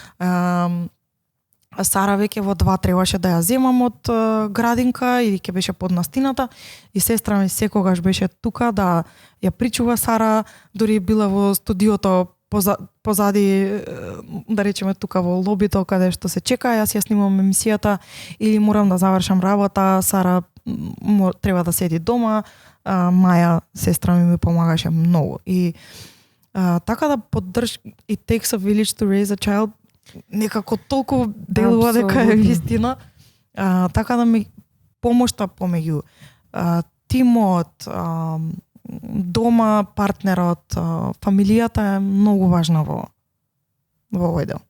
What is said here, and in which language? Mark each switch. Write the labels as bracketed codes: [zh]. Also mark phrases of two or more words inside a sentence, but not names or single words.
[mk] Сара веќе во 2 требаше да ја земам од градинка или ќе беше под настината и сестра ми секогаш беше тука да ја причува Сара, дури била во студиото позади, да речеме тука во лобито каде што се чека, јас ја снимам емисијата или морам да завршам работа, Сара треба да седи дома, Маја, сестра ми помагаше многу. И така да поддрж [en] it takes a village to raise a child, [mk] некако толку делува дека е вистина. Така да ми помошта помеѓу тимот, дома, партнерот, фамилијата е многу важна во овој дел.